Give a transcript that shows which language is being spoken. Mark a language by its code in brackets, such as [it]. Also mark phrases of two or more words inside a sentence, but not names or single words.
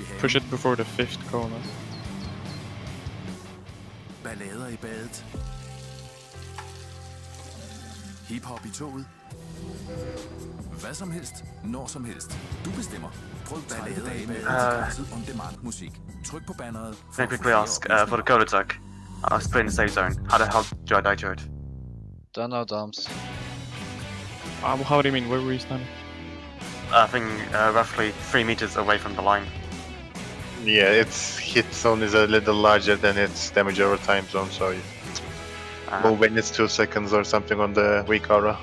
[en] push it before the 5th corner. [da] Ballader i badet. Hip-hop i toget. Hvad som helst, når som helst. Du bestemmer. Prøv 30 dage med begrænset on-demand musik. Tryk på banneret. [en] Can I quickly ask, for the code attack, I was playing the safe zone. How the hell do I die to it? Don't know, Doms. How do you mean? Where were you standing? I think roughly 3 meters away from the line. Yeah, its hit zone is a little larger than its damage over time zone, so you move when it's 2 seconds or something on the weak aura.